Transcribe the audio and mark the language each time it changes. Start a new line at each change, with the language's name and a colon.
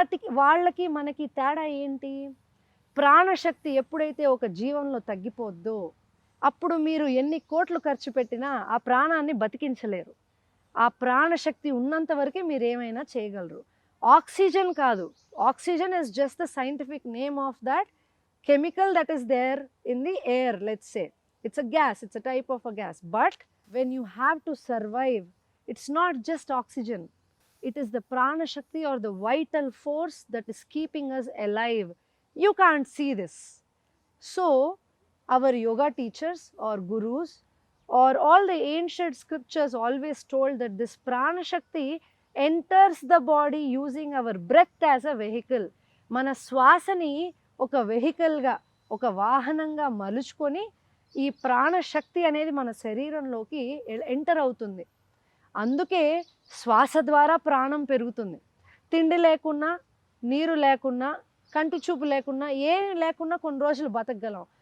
Telugu: వాళ్ళకి మనకి తేడా ఏంటి? ప్రాణశక్తి ఎప్పుడైతే ఒక జీవంలో తగ్గిపోద్దో అప్పుడు మీరు ఎన్ని కోట్లు ఖర్చు పెట్టినా ఆ ప్రాణాన్ని బతికించలేరు. ఆ ప్రాణశక్తి ఉన్నంత వరకే మీరు ఏమైనా చేయగలరు. ఆక్సిజన్ కాదు,
English: Oxygen is just the scientific name of that chemical that is there in the air, let's say. It's a gas, it's a type of a gas. But when you have to survive, it's not just oxygen. It is the prana shakti or the vital force that is keeping us alive. You can't see this. So, our yoga teachers or gurus or all the ancient scriptures always told that this prana shakti enters the body using our breath as a vehicle.
Telugu: Mana swasani ఒక వెహికల్గా, ఒక వాహనంగా మలుచుకొని ఈ ప్రాణశక్తి అనేది మన శరీరంలోకి enter అవుతుంది. అందుకే శ్వాస ద్వారా ప్రాణం పెరుగుతుంది. తిండి లేకున్నా, నీరు లేకున్నా, కంటి చూపు లేకున్నా, ఏం లేకున్నా కొన్ని రోజులు బతకగలం.